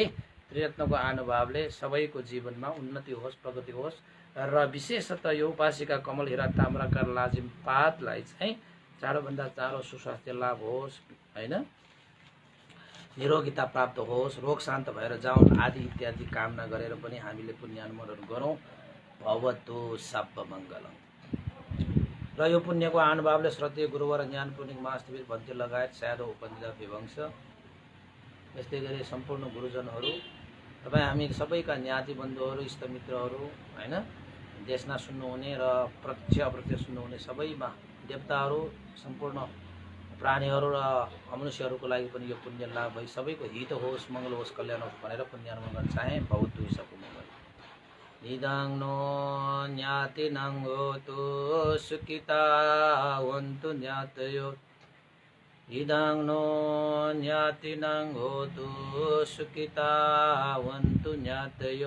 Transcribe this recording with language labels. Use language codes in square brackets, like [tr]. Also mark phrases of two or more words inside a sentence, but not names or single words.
[ne] त्रिरत्नको अनुभवले सबैको जीवनमा उन्नति होस्, प्रगति होस् र विशेषतः यो उपासिका कमल हिरा ताम्राकार लाजिमपादलाई चाहिँ चाँडोभन्दा चाँडो सुस्वास्थ्य लाभ होस् होइन, निरोगिता प्राप्त होस्, रोग शान्त भएर जाउन् आदि इत्यादि कामना गरेर पनि हामीले पुण्य अनुमोदन गरौँ। [pi] भवतु सब मङ्गलम्। [ne] र यो पुण्यको अनुभवले श्रद्धेय गुरुवर ज्ञान पूर्णिक महास्थित भन्ते लगायत साधु उपनिषद विवंश यस्तै गरी सम्पूर्ण गुरुजनहरू, तपाईँ हामी सबैका ज्ञाति बन्धुहरू, इष्टमित्रहरू होइन, देशमा सुन्नुहुने र प्रत्यक्ष अप्रत्यक्ष सुन्नुहुने सबैमा देवताहरू, सम्पूर्ण प्राणीहरू र मनुष्यहरूको लागि पनि यो पुण्य लाभ भई सबैको हित होस्, मङ्गल होस्, कल्याण होस् भनेर पुण्य अनुमोदन चाहे। [pi] भवतु सबको मङ्गल। इदं नो ज्ञातिनं होतु सुखिता वन्तु ज्ञातयो। इदं नो ज्ञातिनं होतु सुखिता वन्तु ज्ञातयो।